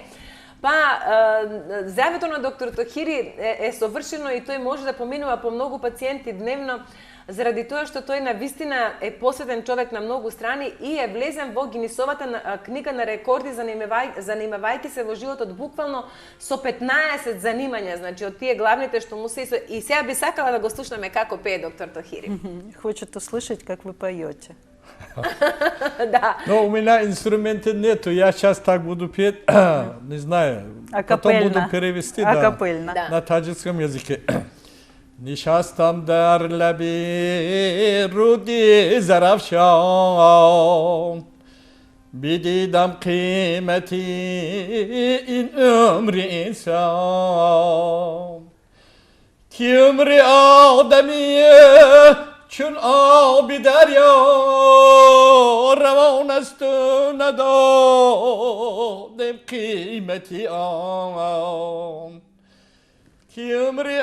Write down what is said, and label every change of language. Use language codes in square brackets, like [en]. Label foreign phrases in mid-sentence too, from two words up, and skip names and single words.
[mk] Па, здравето на доктор Тохири е совршено и тој може да поминува по многу пациенти дневно, заради тоа што тој навистина е посветен човек на многу страни и е влезен во Гинисовата книга на рекорди, занимавајќи се во животот буквално со 15 занимања, значи од тие главните што му се и сега би сакала да го слушнеме како пее доктор Тохири. [ru] Хочете слышать, как вы поете. [mk] Да. [ru] Но у меня инструмента нету, я сейчас так буду петь, не знаю, потом буду перевести [mk] Акапельно. Да. [ru] на таджикском языке. [fa] نشستم در لبی رودی زرافشان بدیدم قیمتی این عمر انسان که عمر آدمیه چون آب دریا روان است و ندادم قیمتی آن که عمر